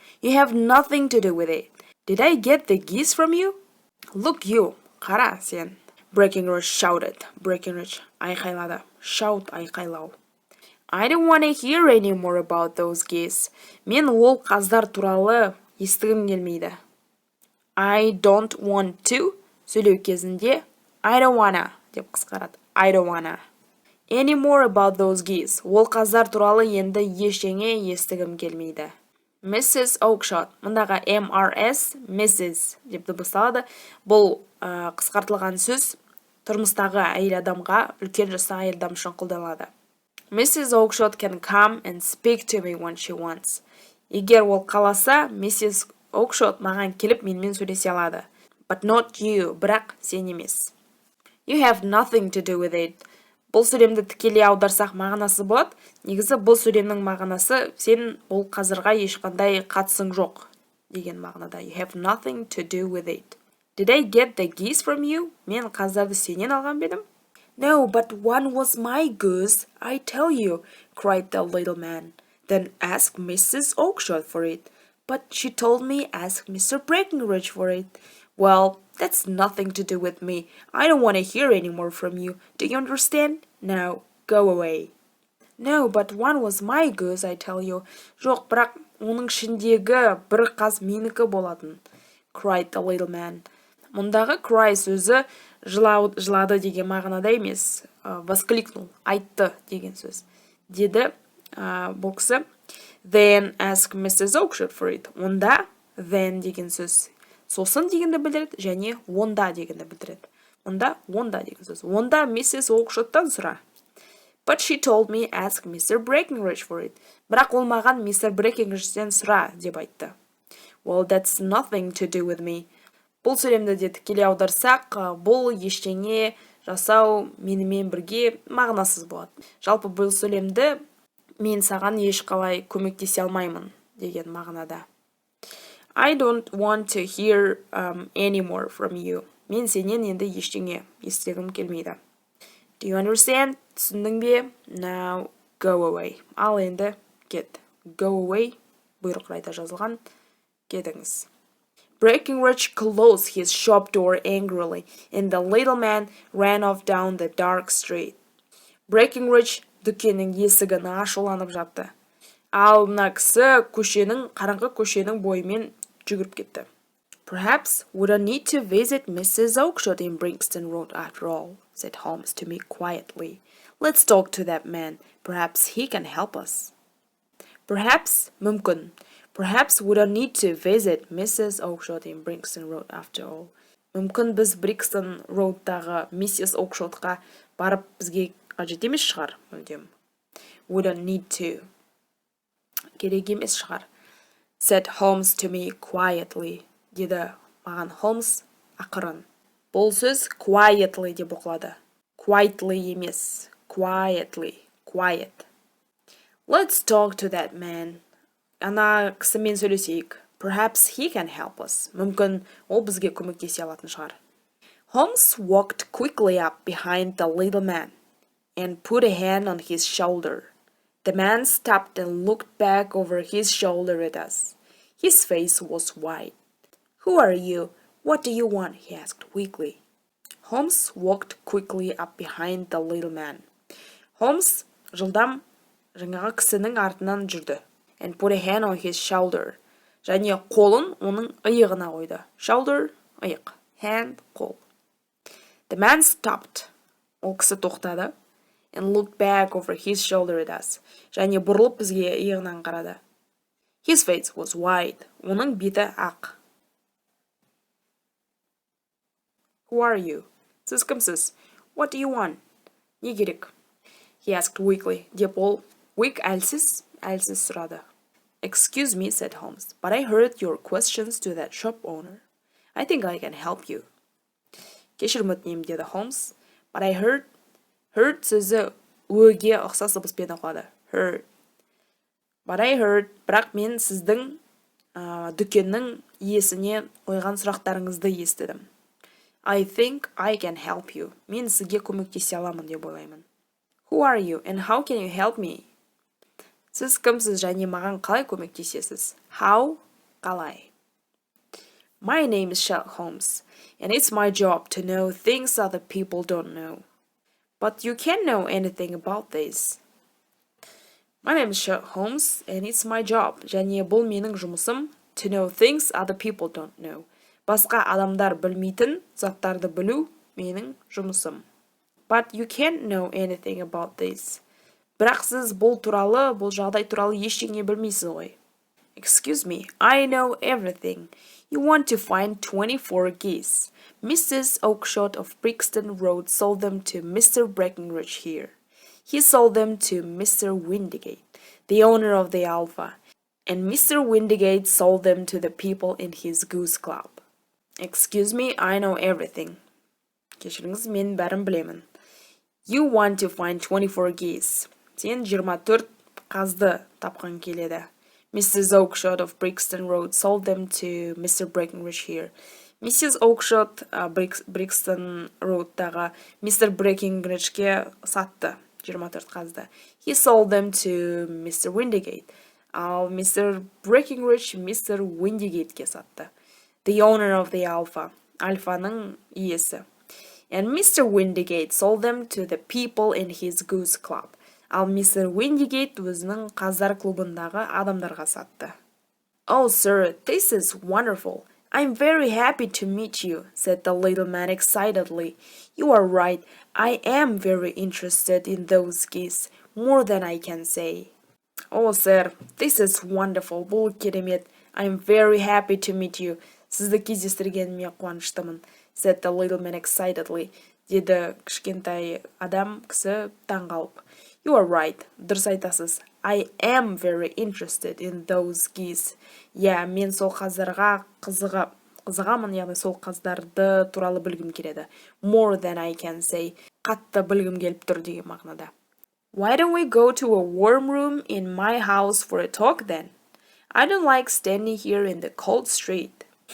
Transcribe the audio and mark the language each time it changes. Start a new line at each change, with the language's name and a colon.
English: You have nothing to do with it. Did I get the geese from you? Look, you,
Kazakh: қара сен.
English: Breckenridge shouted.
Kazakh: Breckenridge айқайлады.
English: Shout
Kazakh: айқайлау.
English: I don't want to hear any more about those geese.
Kazakh: Мен ол қаздар туралы естігім келмейді.
English: I don't want to
Kazakh: сөйлеу кезінде
English: I don't wanna
Kazakh: деп қысқарады.
English: I don't wanna. Any more about those geese.
Kazakh: Ол қаздар туралы енді ештеңе естігім келмейді.
English: Mrs. Oakshott.
Kazakh: Мұндағы MRS, Mrs. деп дыбысталады. Бұл қысқартылған сөз тұрмыстағы әйел адамға, үлкен жаста әйел адам үшін қолданылады.
English: Mrs. Oakshott can come and speak to me when she wants.
Kazakh: Егер ол қаласа, Mrs. Oakshott маған келіп менімен сөйлесе алады.
English: But not you,
Kazakh: бірақ сен емес.
English: You have nothing to do with it.
Kazakh: Бұл сөйлемді тікелей аударсақ мағынасы болады. Негізі бұл сөйлемнің мағынасы сен бұл қазірға ешқандай қатысың жоқ деген мағынада.
English: You have nothing to do with it. Did I get the geese from you?
Kazakh: Мен қаздарды сенен алған бедім?
English: No, but one was my goose, I tell you, cried the little man. Then ask Mrs. Oakshott for it. But she told me ask Mr. Breckenridge for it. Well, that's nothing to do with me. I don't want to hear any more from you. Do you understand? Now, go away. No, but one was my goose, I tell you.
Kazakh: Жоқ, бірақ оның ішіндегі бір қаз менікі болатын.
English: Cried the little man.
Kazakh: Мұндағы cry сөзі жылады деген мағынада емес.
Russian: Воскликнул,
Kazakh: айтты деген сөз. Деді бұл кісі.
English: Then ask Mrs. Oakshott for it.
Kazakh: Онда then деген сөз. Сосын дегенді білдіреді, және онда дегенді білдіреді. Онда деген сөз. Онда Mrs. Oakshottан сұра.
English: But she told me ask Mr. Breckenridge for it.
Kazakh: Бірақ ол маған Mr. Breckenridge'ден сұра деп айтты.
English: Well, that's nothing to do with me.
Kazakh: Бұл сөйлемді де тікелей аударсақ, бұл ештеңе жасау менімен бірге мағынасыз болады. Жалпы бұл сөйлемді мен саған ешқалай көмектесе алмаймын деген мағынада.
English: I don't want to hear any more from you.
Kazakh: Мен сенен енді ештеңе естігім келмейді.
English: Do you understand?
Kazakh: Түсіндің бе?
English: Now go away.
Kazakh: Ал енді кет.
English: Go away.
Kazakh: Бұйрық райда жазылған. Кетіңіз.
English: Breckenridge closed his shop door angrily, and the little man ran off down the dark street.
Kazakh: Breckenridge дүкеннің есігін ашуланып жапты. Ал мына кісі қараңғы көшенің бойымен жүгіріп кетті.
English: Perhaps we don't need to visit Mrs. Oakshott in Brixton Road after all, said Holmes to me quietly. Let's talk to that man. Perhaps he can help us. Perhaps,
Kazakh: мүмкін.
English: Perhaps we don't need to visit Mrs. Oakshott in Brixton Road after all.
Kazakh: Мүмкін біз Brixton Road'тағы Mrs. Oakshottқа барып бізге қажет емес шығар, мүлдем.
English: We don't need to.
Kazakh: Керек емес шығар.
English: Said Holmes to me quietly.
Kazakh: Деді маған Holmes ақырын. Бұл сөз quietly деп оқылады. Quietly емес.
English: Quietly. Quiet. Let's talk to that man.
Kazakh: Ана кісімен сөйлесейік.
English: Perhaps he can help us.
Kazakh: Мүмкін ол бізге көмектесе алатын шығар.
English: Holmes walked quickly up behind the little man and put a hand on his shoulder. The man stopped and looked back over his shoulder at us. His face was white. Who are you? What do you want? He asked weakly. Holmes walked quickly up behind the little man.
Kazakh: Holmes жылдам жаңағы кісінің артынан жүрді.
English: And put a hand on his shoulder.
Kazakh: Және қолын оның иығына қойды.
English: Shoulder, иық. Hand, қол. The man stopped.
Kazakh: Ол кісі тоқтады.
English: And looked back over his shoulder at us.
Kazakh: Және бұрылып бізге иығынан қарады.
English: His face was white.
Kazakh: Оның беті ақ.
English: Who are you?
Kazakh: Сіз кімсіз?
English: What do you want?
Kazakh: Не керек?
English: He asked weakly.
Kazakh: Деп ол weak әлсіз сұрады.
English: Excuse me, said Holmes, but I heard your questions to that shop owner. I think I can help you.
Kazakh: Кешірім өтінемін, деді Holmes.
English: But I heard
Kazakh: сөзі өге ұқсас дыбыспен оқылады.
English: Heard. But I heard,
Kazakh: бірақ мен сіздің дүкеннің иесіне қойған сұрақтарыңызды естідім.
English: I think I can help you.
Kazakh: Мен сізге көмектесе аламын деп ойлаймын.
English: Who are you and how can you help me?
Kazakh: Сіз кімсіз және маған қалай көмектесесіз?
English: How?
Kazakh: Қалай?
English: My name is Sherlock Holmes, and it's my job to know things other people don't know. But you can't know anything about this. My name is Sherlock Holmes, and it's my job.
Kazakh: Және бұл менің жұмысым
English: to know things other people don't know.
Kazakh: Басқа адамдар білмейтін заттарды білу менің жұмысым.
English: But you can't know anything about this.
Kazakh: Бірақ сіз бұл жағдай туралы ештеңе білмейсіз ғой.
English: Excuse me, I know everything. You want to find 24 geese. Mrs. Oakshott of Brixton Road sold them to Mr. Breckenridge here. He sold them to Mr. Windigate, the owner of the Alpha, and Mr. Windigate sold them to the people in his goose club. Excuse me, I know everything.
Kazakh: Кешіріңіз, мен бәрін білемін.
English: You want to find 24 geese.
Kazakh: Сен 24 қазды тапқан келеді.
English: Mrs. Oakshott of Brixton Road sold them to Mr. Breckenridge here. Mrs.
Kazakh: Oakshott Brixton Road'тағы Mr. Breckenridge'ге сатты 24 қазды.
English: He sold them to Mr. Windigate. Ал Mr.
Kazakh: Breckenridge Mr. Windigate'ге сатты.
English: The owner of the Alpha.
Kazakh: Альфаның иесі.
English: And Mr. Windigate sold them to the people in his goose club.
Kazakh: Ал Mr. Windigate өзінің қаздар клубындағы адамдарға сатты.
English: Oh, sir, this is wonderful. I'm very happy to meet you, said the little man excitedly. You are right. I am very interested in those geese, more than I can say. Oh, sir, this is wonderful.
Kazakh: Бұл керемет.
English: I'm very happy to meet you.
Kazakh: Сізді кездестіргеніме қуаныштымын,
English: said the little man excitedly.
Kazakh: Деді кішкентай адам кісі таңғалып.
English: You are right.
Kazakh: Дұрыс айтасыз.
English: I am very interested in those geese.
Kazakh: Мен сол қаздарға қызығамын, яғни сол қаздарды туралы білгім келеді.
English: More than I can say.
Kazakh: Қатты білгім келіп тұр деген мағынада.
English: Why don't we go to a warm room in my house for a talk then? I don't like standing here in the cold street.